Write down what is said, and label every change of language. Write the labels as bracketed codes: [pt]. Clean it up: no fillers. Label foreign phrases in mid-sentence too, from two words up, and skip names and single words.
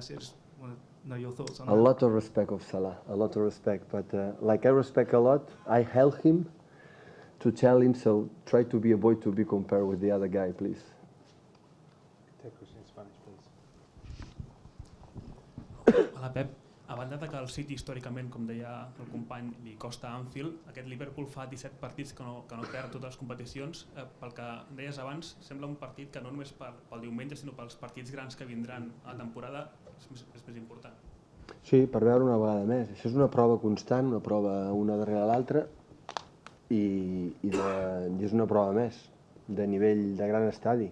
[en] I just want to know your thoughts on that. A lot of respect of Salah, a lot of respect. But like I respect a lot, I help him to tell him, so try to be a boy to be compared with the other guy, please. Take a question in Spanish, please. [ca] Hola, Pep. A banda de que el City històricament, com deia el company, li costa Anfield, aquest Liverpool fa 17 partits que no perd totes les competicions. Pel que deies abans, sembla un partit que no només pel diumenge, sinó pels partits grans que vindran a la temporada és més important. Sí, per veure una vegada més. Això és una prova constant, una prova una darrere l'altra, i és una prova més, de nivell de gran estadi.